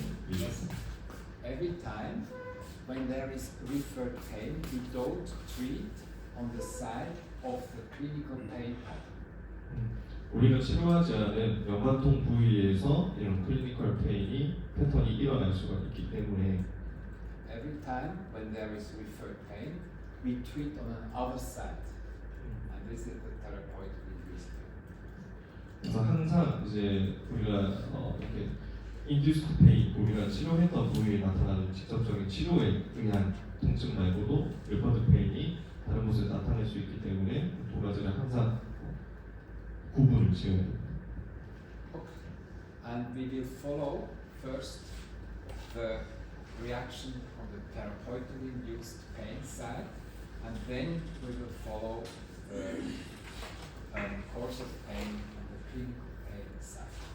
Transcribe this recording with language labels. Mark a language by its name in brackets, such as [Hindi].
[English] Yes. Every time when there is referred pain, we don't treat on the side of the clinical pain pattern. [Korean] 우리가 치료하지 않은 연관통 부위에서 이런 클리니컬 페인이 패턴이 일어날 수가 있기 때문에 [English] Every time when there is referred pain, we treat on an other side. And this is the therapeutic induced pain. [Korean] 그래서 항상 이제 우리가 이렇게 인듀스드 페인, 우리가 치료했던 부위에 나타나는 직접적인 치료에 의한 통증 말고도 리퍼드 페인이 다른 곳에 나타날 수 있기 때문에 두 가지를 항상 구분을 지어야 됩니다. [English] And we will follow first the reaction on the therapeutically induced pain side, and then we will follow the course of pain on the clinical pain side.